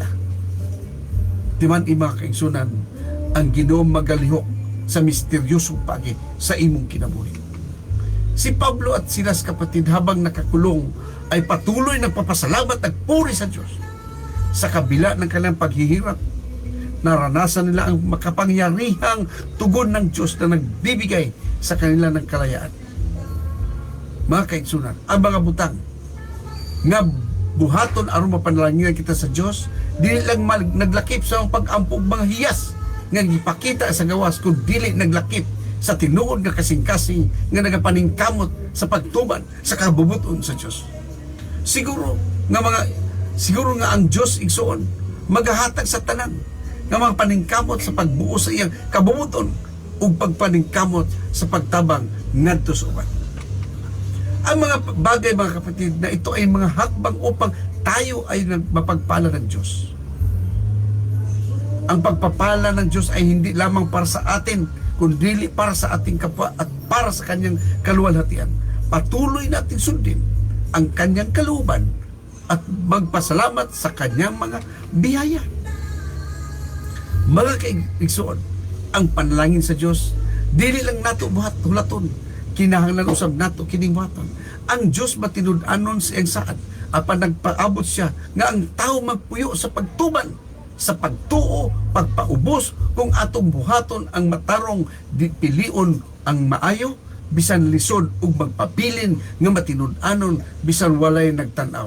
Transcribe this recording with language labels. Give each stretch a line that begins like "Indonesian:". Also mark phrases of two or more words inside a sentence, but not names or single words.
Cebuano: Timan mga kaigsunan, ang Ginoo magalihok sa misteryosong pagi sa imong kinabuhi.
Filipino: Si Pablo at Silas, kapatid, habang nakakulong ay patuloy nagpapasalamat at puri sa Diyos. Sa kabila ng kanilang paghihirap, naranasan nila ang makapangyarihang tugon ng Diyos na nagbibigay sa kanila ng kalayaan.
Cebuano: Mga kaigsunan, ang mga butang nga buhaton aron mapanalangin kita sa Diyos, dili lang naglakip sa pag-ampog mga hiyas nga gipakita sa gawas, kung dili naglakip sa tinuod nga kasing-kasing nga nagapaningkamot sa pagtuman sa kabubuton sa Diyos. Siguro nga ang Diyos igsoon magahatag sa tanan nga mga paningkamot sa pagbuo sa iyang kabubuton ug pagpaningkamot sa pagtabang ngadto sa uban.
Filipino: Ang mga bagay, mga kapatid, na ito ay mga hakbang upang tayo ay mapagpala ng Diyos. Ang pagpapala ng Diyos ay hindi lamang para sa atin, kundi para sa ating kapwa at para sa kanyang kaluwalhatian. Patuloy natin sundin ang kanyang kalooban at magpasalamat sa kanyang mga biyaya.
Cebuano: Mga kaigsoon, ang panalangin sa Diyos, dili lang nato buhat hulaton, kinahanglan usab nato kining buhaton. Ang Diyos matinud-anon sa iyang saad, apan nagpaabot siya nga ang tao magpuyo sa pagtuman, sa pagtuo, pagpaubos, kung atong buhaton ang matarong pilion ang maayo, bisan lisod ug magpabilin nga matinud-anon, bisan walay nagtan-aw.